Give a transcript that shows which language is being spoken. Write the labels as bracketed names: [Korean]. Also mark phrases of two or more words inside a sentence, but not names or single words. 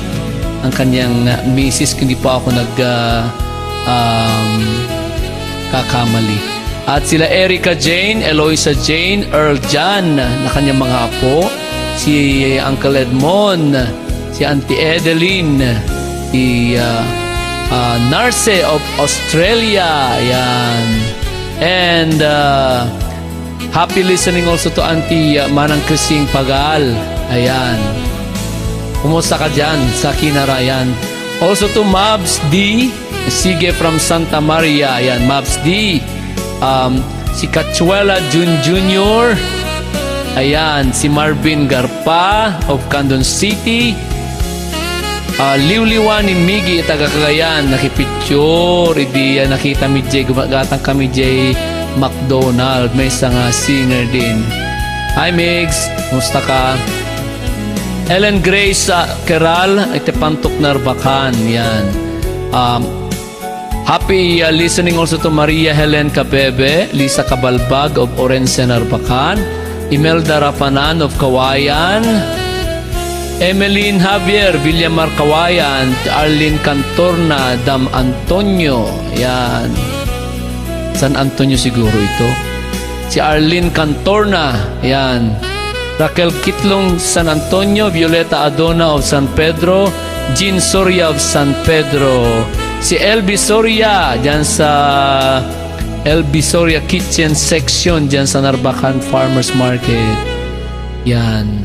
[Filipino] Ang kanyang misis, hindi pa ako kakamali. At sila Erica Jane, Eloisa Jane, Earl John na kanyang mga apo, si Uncle Edmond, si Auntie Edeline, si Narce of Australia. [English] Ayan. And happy listening also to Auntie Manang Krising Pagal. Ayan. [Filipino] Kumusta ka dyan sa Kinarayan? [English] Also to Mabs D. Sige from Santa Maria. [Filipino] Ayan, Mabs D. Si Cachuela Jr. Ayan, si Marvin Garpa of Candon City. Liwliwan ni Miggy, taga Cagayan. Nakipicture. Hindi nakita mi Jay. Gumagatang kami Jay McDonald. May isang singer din. Hi Migs, kumusta ka? Ellen Grace Keral, Itepantok Narbacan. Yan. [English] Happy listening also to Maria Helen Capebe, Lisa Cabalbag of Orense Narbacan, Imelda Rapanan of Kawayan, Emeline Javier Villamar Kawayan, Arlene Cantorna Dam Antonio. Yan. [Filipino] San Antonio siguro ito. Si Arlene Cantorna. Yan. Raquel Kitlong San Antonio, Violeta Adona of San Pedro, Jean Soria of San Pedro, si LB Soria dyan sa LB Soria Kitchen Section dyan sa Narbacan Farmers Market. Yan.